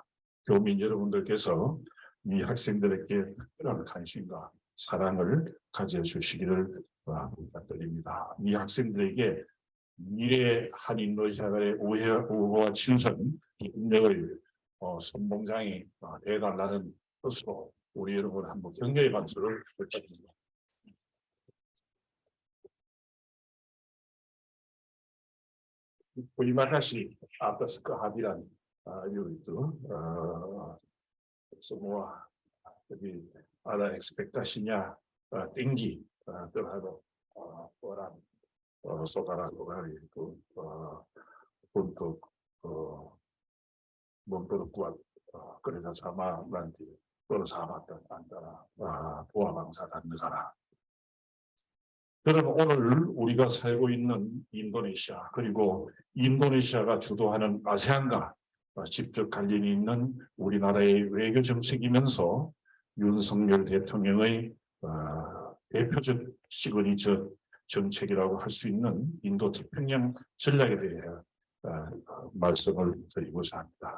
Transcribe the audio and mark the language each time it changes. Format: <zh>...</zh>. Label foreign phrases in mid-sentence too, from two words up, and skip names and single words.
<ko>교민 여러분들께서 이 학생들에게 특별한 관심과 사랑을 가져주시기를 부탁드립니다. 이 학생들에게 미래 한인도시아의 우호와 친선 능력을 선봉장이 되어달라는 뜻으로 우리 여러분 한번 격려의 박수를 부탁드립니다.</ko> <id>Terima kasih atas kehadiran itu semua. Jadi ada ekspektasinya tinggi terhadap orang saudara-saudara itu untuk memperkuat kerjasama nanti persahabatan antara dua bangsa dan negara.</id> <ko>그럼 오늘 우리가 살고 있는 인도네시아 그리고 인도네시아가 주도하는 아세안과 직접 관련이 있는 우리나라의 외교 정책이면서 윤석열 대통령의 대표적 시그니처 정책이라고 할 수 있는 인도태평양 전략에 대해 말씀을 드리고자 합니다.</ko>